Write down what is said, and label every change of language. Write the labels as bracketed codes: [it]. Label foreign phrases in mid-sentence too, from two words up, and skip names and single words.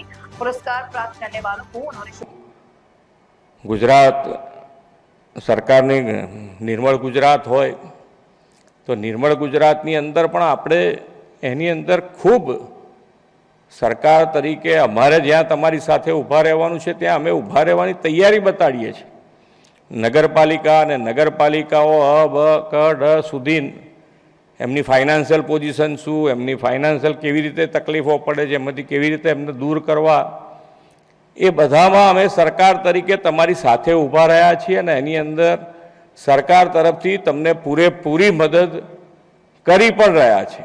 [hi] पुरस्कार प्राप्त करने वालों को उन्होंने [gu] ગુજરાત સરકારની નિર્મળ ગુજરાત હોય તો નિર્મળ ગુજરાતની અંદર પણ આપણે એની અંદર ખૂબ સરકાર તરીકે અમારે જ્યાં તમારી સાથે ઊભા રહેવાનું છે ત્યાં અમે ઊભા રહેવાની તૈયારી બતાડીએ છીએ। નગરપાલિકા અને નગરપાલિકાઓ અ બ ક ડ સુધી એમની [en] financial position [gu] શું, એમની ફાઇનાન્શિયલ કેવી રીતે તકલીફો પડે છે, એમાંથી કેવી રીતે એમને દૂર કરવા, એ બધામાં અમે સરકાર તરીકે તમારી સાથે ઊભા રહ્યા છીએ અને એની અંદર સરકાર તરફથી તમને પૂરેપૂરી મદદ કરી પણ રહ્યા છે।